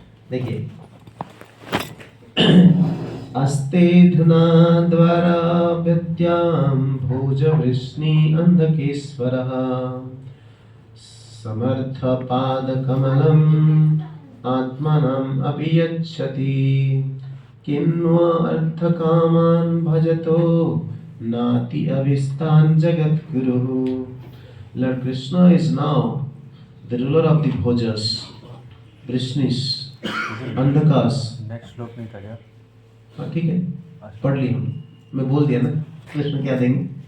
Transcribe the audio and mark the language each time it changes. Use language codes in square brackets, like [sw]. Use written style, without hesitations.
[sa] देखिए, अस्ते धुना द्वारा व्यत्याम भोज वृष्णि अंधकेश्वरः समर्थ पाद कमलम आत्मनम अभियच्छति किन्वा अर्थ कामान भजतो नाति अभिस्तान Jagat Guru. [en] Lord Krishna is now the ruler of the Bhojas, Vrishnis, Andhakas. [hi] Next श्लोक नहीं था क्या? हाँ ठीक है, पढ़ लिया हम, मैं बोल दिया ना कृष्ण क्या देंगे।